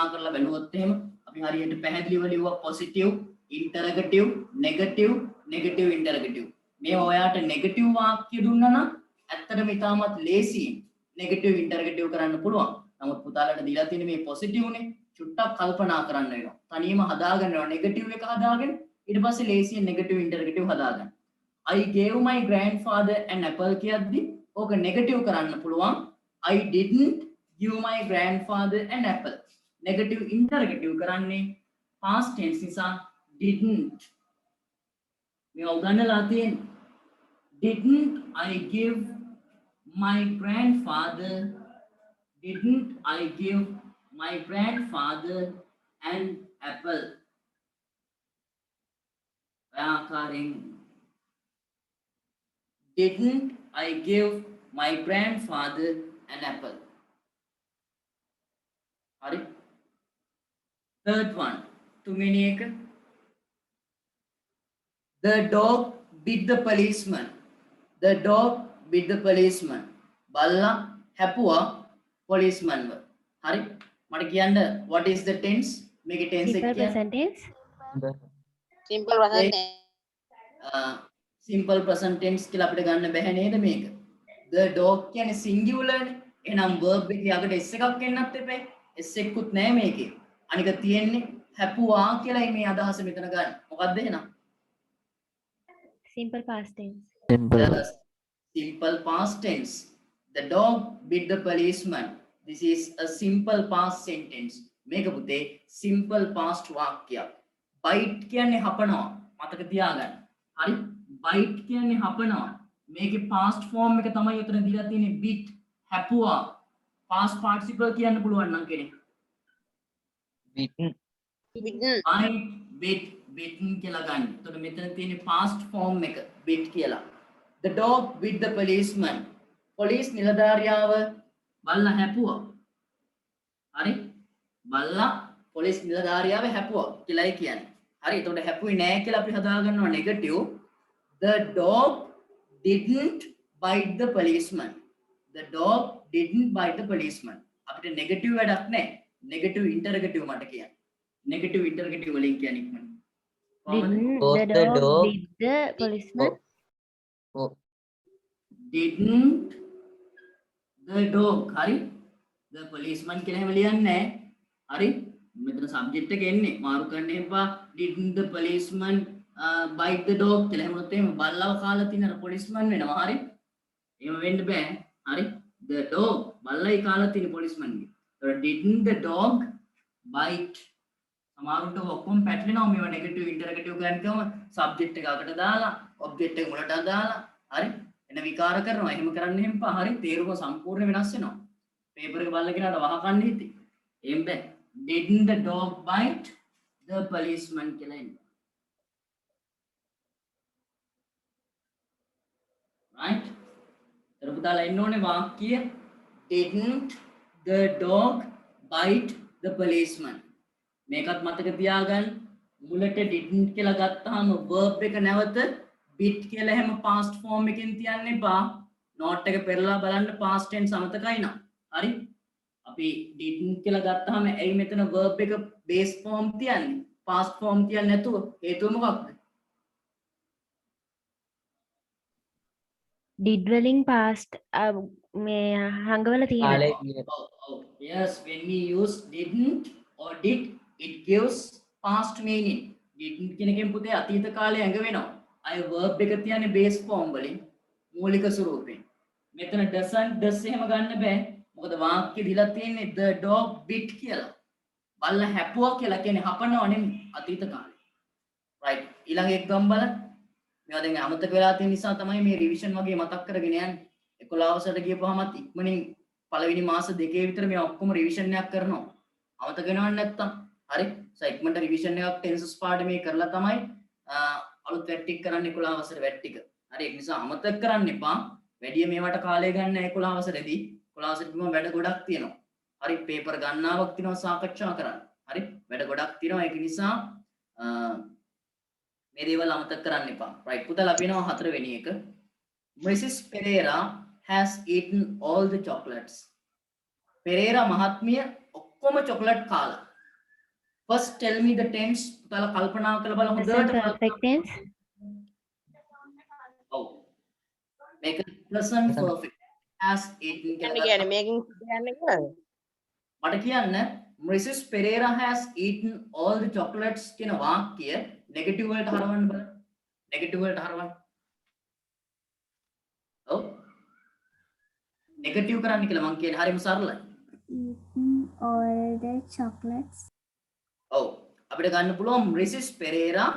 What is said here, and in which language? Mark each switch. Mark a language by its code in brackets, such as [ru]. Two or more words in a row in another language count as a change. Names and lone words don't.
[si] කරලා බලුවොත් එහෙම අපි හරියට පැහැදිලිව ලිව්වා [en] positive interrogative negative interrogative [si] මේ ඔයාට negative වාක්‍ය දුන්නා නම් ඇත්තටම ඉතාමත් ලේසියෙන් [en] negative interrogative [si] කරන්න පුළුවන් නමුත් පුතාලට දීලා තියෙන මේ positive නේ චුට්ටක් කල්පනා කරන්න වෙනවා තනියම හදාගන්න වෙනවා negative එක හදාගෙන ඊට පස්සේ ලේසියෙන් negative interrogative හදාගන්න [en] I gave my grandfather an apple [si] කියද්දි ඕක negative කරන්න පුළුවන් [en] I didn't give my grandfather an apple negative interrogative [si] කරන්නේ [en] past tense [si] නිසා didn't මේ උගන්නලා තියෙන්නේ. [en] Didn't I give my grandfather an apple? ආකාරයෙන් Didn't I give my grandfather an apple? හරි. Third one. [si] තුන්වෙනි එක. [en] The dog bit the policeman. [si] බල්ලා හැපුවා policemanව. හරි. මට කියන්න [en] what is the tense? [si] මේකේ tense එක [en] Simple [si] කියන්න. [en] present tense. Simple present tense. Simple present tense [si] කියලා අපිට ගන්න බැහැ නේද මේක? The dog කියන්නේ singular නේ. එහෙනම් verb එකේ යකට s එකක් එන්නත් එපා. s එකකුත් නැහැ මේකේ. අනික තියෙන්නේ හැපුවා කියලා මේ අදහස මෙතන ගන්න. මොකක්ද එහෙනම්? [en] Simple past tense. Yes. Simple past tense. The dog bit the policeman. This is a simple past sentence. [si] මේක පුතේ [en] simple past [si] වාක්‍යයක්. Bite කියන්නේ හපනවා. මතක තියාගන්න. හරි? Bite කියන්නේ හපනවා. මේකේ past form එක තමයි උතන දීලා තියෙන්නේ bit. හැපුවා. [en] past participle [si] කියන්න පුළුවන් නම් කෙනෙක්. [en] Bitten. Bitten. Bite, bit, bitten [si] කියලා ගන්න. එතකොට මෙතන තියෙන්නේ [en] past form [si] එක bit කියලා. [en] The dog bit the policeman. [si] Police නිලධාරියාව බල්ලා හැපුවා. හරි? බල්ලා police නිලධාරියාව හැපුවා කියලායි කියන්නේ. හරි? එතකොට හැපුවේ නෑ කියලා අපි හදා ගන්නවා negative. [en] The dog didn't bite the policeman. [si] අපිට negative වැඩක් නෑ. [en] negative interrogative [si] මට කියන්න. [en] negative interrogative [si] වලින් කියන්නේ ඉක්මනට. කොහොමද? [en] Didn't Both the the dog dog- beat the policeman? Oh, Didn't the dog හරි? The policeman [si] කියලා හැම ලියන්නේ නෑ. හරි? මෙතන subject එක එන්නේ මාරු කරන්න එපා. [en] Didn't the policeman bite the dog [si] කියලා හැමොත් එහෙම බල්ලව කාලා තියන policeman වෙනවා. හරි? එහෙම වෙන්න බෑ. හරි? [en] The dog [si] බල්ලයි කාලා තියෙන policeman ගේ. [en] So didn't the dog bite? [si] සමහරුන්ට ඔක්කොම පැටලෙනවා මේවා [en] negative interrogative [si] ගන්නකම සබ්ජෙක්ට් එක අකට දාලා ඔබ්ජෙක්ට් එක මුලට දාලා හරි එන විකාර කරනවා එහෙම කරන්න එහෙම පා හරි තේරුම සම්පූර්ණ වෙනස් වෙනවා පේපර් එක බලලා කෙනාට වහකන්න හිතේ එහෙම බෑ [en] didn't the dog bite the policeman [si] කියලා එන්නේ right තරපුතාලා එන්න ඕනේ වාක්‍ය [en] didn't the dog bite the policeman [si] මේකත් මතක තියාගන්න මුලට didn't කියලා ගත්තාම verb එක නැවත bit කියලා හැම [en] past form [si] එකෙන් තියන්න එපා note එක පෙරලා බලන්න [en] past tense [si] අමතකයි නා හරි අපි didn't කියලා ගත්තාම එයි මෙතන verb එක [en] base form [si] තියන්නේ [en] past form [si] තියන්නේ නැතුව හේතුව මොකක්ද Did වලින් past මේ හංගවල තියෙනවා. කාලේ කියන. [en] Oh, yes, when we use didn't or did, it gives past meaning. [si] Didn't කියන එකෙන් පුතේ අතීත කාලේ ඇඟ වෙනවා. අය verb එක තියන්නේ [en] base form [si] වලින් මූලික ස්වරූපයෙන්. මෙතන [en] doesn't does [si] එහෙම ගන්න බෑ. මොකද වාක්‍ය දීලා තියෙන්නේ [en] the dog bit [si] කියලා. බල්ලා හැපුවා කියලා කියන්නේ හපනවා නෙමෙයි අතීත කාලේ. right. ඊළඟ එක ගම් බලන්න. මේවා දැන් අමතක වෙලා තියෙන නිසා තමයි මේ රිවිෂන් වගේ මතක් කරගෙන යන්නේ. 11 වසරට ගියපුවාමත් ඉක්මනින් පළවෙනි මාස දෙකේ විතර මේ ඔක්කොම රිවිෂන් එකක් කරනවා. අමතක වෙනවන්නේ නැත්තම්. හරි? ඉක්මනට රිවිෂන් එකක් ටෙන්සස් පාඩමේ කරලා තමයි අලුත් වැට් ටික කරන්නේ 11 වසර වැට් ටික. හරි? ඒක නිසා අමතක කරන්න එපා. වැඩි මේවට කාලය ගන්න 11 වසරේදී 11 වසරේදීම වැඩ ගොඩක් තියෙනවා. හරි? පේපර් ගණනාවක් තියෙනවා සාකච්ඡා කරන්න. හරි? වැඩ ගොඩක් තියෙනවා. ඒක නිසා මේ දේවල් අමතක කරන්න එපා. right පුතාලා අපි යනවා හතරවෙනි එක. [en] Mrs. Pereira has eaten all the chocolates. [si] Pereira මහත්මිය ඔක්කොම chocolate කාලා. [en] First tell me the tense. [si] පුතාලා කල්පනා කරලා බලන්න [en] Present [si] හොඳට. [en] perfect tense. [si] ඔව්. මේක [en] present perfect has eaten [si] කියලා. කියන්නේ මේකෙන් කියන්නේ කොහොමද? මට කියන්න [en] Mrs. Pereira has eaten all the chocolates [si] කියන වාක්‍ය negative වලට හරවන්න බලන්න. negative වලට හරවන්න. ඔව්. negative කරන්න කියලා මම කියන්නේ හරිම සරලයි. [en] Eaten all the chocolates. [si] ඔව්. අපිට ගන්න පුළුවන් Mrs.